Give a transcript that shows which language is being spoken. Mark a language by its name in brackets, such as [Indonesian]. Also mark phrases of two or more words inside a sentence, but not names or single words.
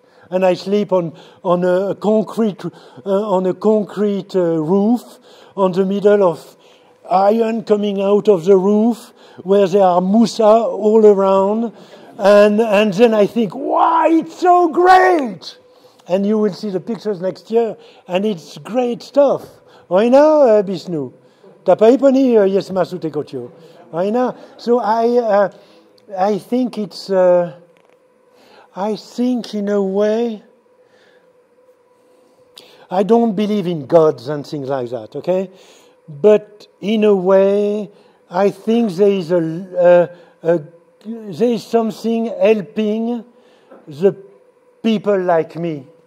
[English] And I sleep on a concrete roof, on the middle of iron coming out of the roof, where there are musa all around, and then I think, wow, it's so great! And you will see the pictures next year, and it's great stuff. [Nepali] Oina, Bishnu. तपाईं पनि यसमा सुतेको थियो हैन [English] so I think it's I think in a way I don't believe in gods and things like that, okay, but in a way I think there is something helping the people like me